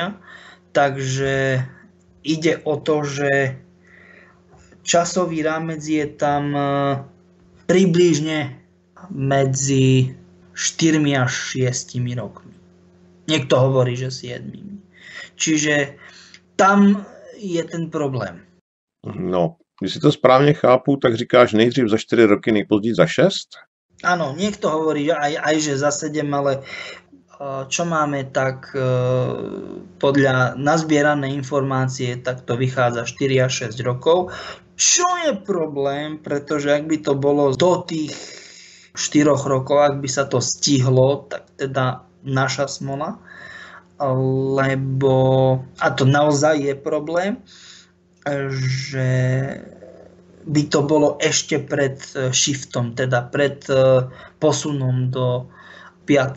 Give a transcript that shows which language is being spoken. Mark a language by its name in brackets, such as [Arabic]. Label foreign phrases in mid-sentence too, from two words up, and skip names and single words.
[Slovak] Takže ide o to, že časový rámec je tam približne medzi 4 až 6 rokmi. Niekto hovorí, že 7. Čiže tam je ten problém. No, [Czech] když si to správně chápu, tak říkáš nejdřív za 4 roky, nejpozději za 6? [Slovak] Áno, niekto hovorí aj že za 7, ale čo máme, tak podľa nazbieranej informácie, tak to vychádza 4 až 6 rokov. Čo je problém, pretože ak by to bolo do tých 4 rokov, ak by sa to stihlo, tak teda naša smola, lebo, a to naozaj je problém, že by to bolo ešte pred shiftom, teda pred posunom do 5.